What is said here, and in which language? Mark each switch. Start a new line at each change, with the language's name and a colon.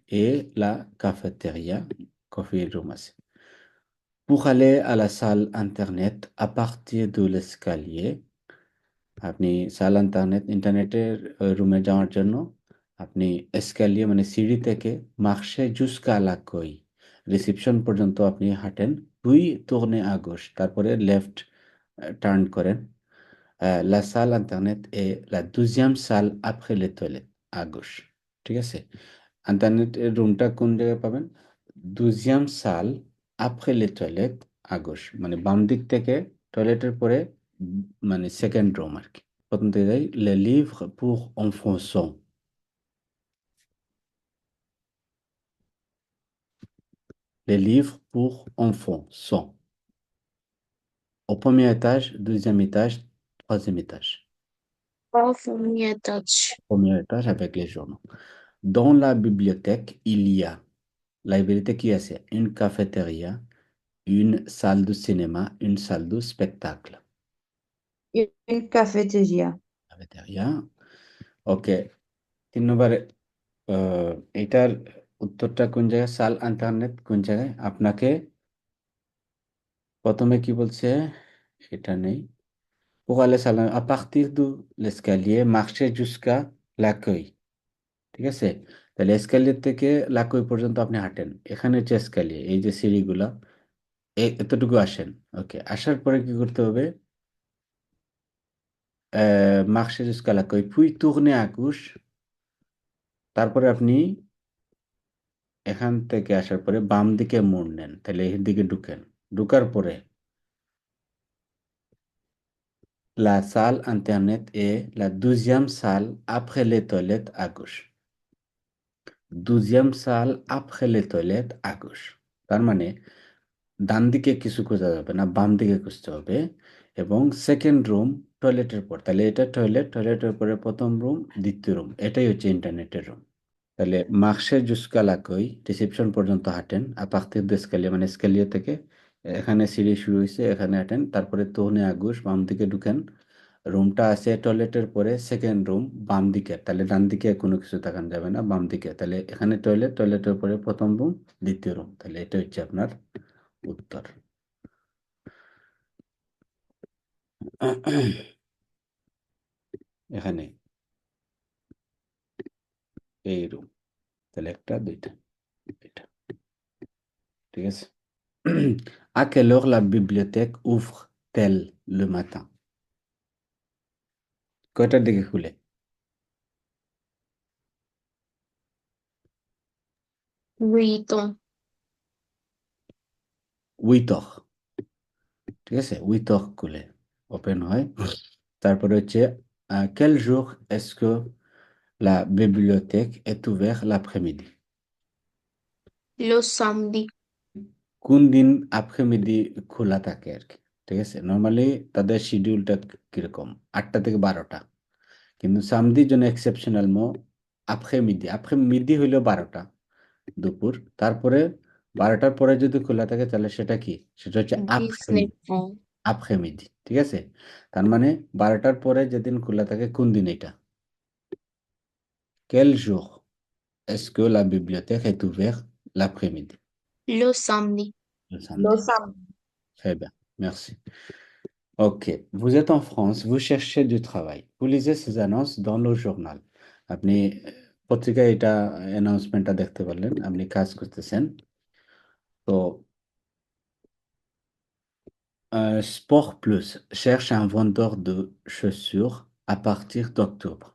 French: Et la cafétéria,
Bangla: কফির room আছে।
French: Pour aller à la salle internet, à partir de l'escalier,
Bangla: আপনি সাল ইন্টারনেটের রুমে যাওয়ার জন্য আপনি এসকালিয়ে মানে সিঁড়ি থেকে মার্শে জুসকা লাকই রিসেপশন পর্যন্ত আপনি হাঁটেন, দুই
French: tourner à gauche,
Bangla: তারপরে লেফট টার্ন করেন।
French: La salle internet est la deuxième salle après les toilettes à gauche,
Bangla: ঠিক আছে? ইন্টারনেটের রুমটা কোন জায়গায় পাবেন?
French: deuxième salle après les toilettes à gauche,
Bangla: মানে বাম দিক থেকে টয়লেটের পরে মানে সেকেন্ড রুম আর কি। প্রথম থেকে যাই,
French: les livres pour enfants sont, les livres pour enfants sont au premier étage, deuxième étage, troisième étage. Au premier étage. Premier étage avec les journaux. Dans la bibliothèque, il y a
Bangla: লাইব্রেরিতে কি আছে?
French: Une cafétéria, une salle de cinéma, une salle de spectacle. Une cafétéria. Cafétéria.
Bangla: ওকে, 3 নম্বরে এটার উত্তরটা কোন জায়গায়? সাল internet কোন জায়গায়? আপনাকে প্রথমে কি বলছে? এটা নেই।
French: Pour aller à partir de l'escalier, marcher jusqu'à l'accueil,
Bangla: ঠিক আছে? তাহলে এসকালিয়ার থেকে লাকই পর্যন্ত আপনি হাঁটেন। এখানে হচ্ছে এসকালিয়ে, এই যে সিঁড়িগুলা এতটুকু আসেন। ওকে, আসার পরে কি করতে হবে?
French: marcher jusqu'à l'accueil, puis tourner à gauche,
Bangla: তারপরে আপনি এখান থেকে আসার পরে বাম দিকে মোড় নেন, তাহলে এই দিকে ঢুকেন। ঢুকার পরে
French: la salle internet est la deuxième salle après les toilettes à gauche. Deuxième salle après les toilettes à gauche.
Bangla: তার মানে ডান দিকে কিছু খোঁজা যাবে না, বাম দিকে খুঁজতে হবে। এবং সেকেন্ড রুম টয়লেটের পর, তাহলে এটা টয়লেট, টয়লেটের পরে প্রথম রুম, দ্বিতীয় রুম, এটাই হচ্ছে ইন্টারনেটের রুম। তাহলে মার্শে জুসকা লাকই রিসেপশন পর্যন্ত হাঁটেন, আপার্তির দে স্ক্যালিয়ে মানে স্ক্যালিয়ে থেকে এখানে সিঁড়ি শুরু হয়েছে, এখানে হাঁটেন, তারপরে তোহনে আগুশ বাম দিকে ঢুকেন। রুমটা আছে টয়লেটের পরে সেকেন্ড রুম বাম দিকে, তাহলে ডান দিকে কোনো কিছু তাকান যাবে না, বাম দিকে। তাহলে এখানে টয়লেট, টয়লেটের পরে প্রথম রুম, দ্বিতীয় রুম, তাহলে এটা হচ্ছে আপনার উত্তর। এখানে এই রুম, তাহলে একটা দুইটা এটা, ঠিক আছে?
French: À quelle heure la bibliothèque ouvre-t-elle le matin?
Bangla: কয়টার দিকে খুলে?
French: 8 ans. 8 heures,
Bangla: ঠিক আছে? 8 heures খুলে, ওপেন হয়। তারপরে হচ্ছে
French: quel jour est-ce que la bibliothèque est ouverte l'après-midi? Le samedi.
Bangla: কোন দিন après-midi খোলা থাকে আর কি, ঠিক আছে? নর্মালি তাদের শিডিউলটা কিরকম? 8টা থেকে 12টা, কিন্তু সামদির জন্য এক্সেপশনাল après-midi, après-midi হইলো 12টা দুপুর, তারপরে 12টার পরে যদি খোলা থাকে তাহলে সেটা কি? সেটা হচ্ছে
French: 19 ans.
Bangla: après-midi ঠিক আছে তার মানে 12টার পরে যেদিন খোলা থাকে কোন দিন এটা
French: quel jour est-ce que la bibliothèque est ouverte l'après-midi Le samedi. le Le samedi samedi. très bien merci ok vous êtes en France vous cherchez du travail vous lisez ces annonces dans le journal
Bangla: আপনি পত্রিকায় এটা অ্যানাউন্সমেন্টটা দেখতে পারলেন আপনি কাজ করতেছেন তো
French: Sport Plus cherche un vendeur de chaussures à partir d'octobre.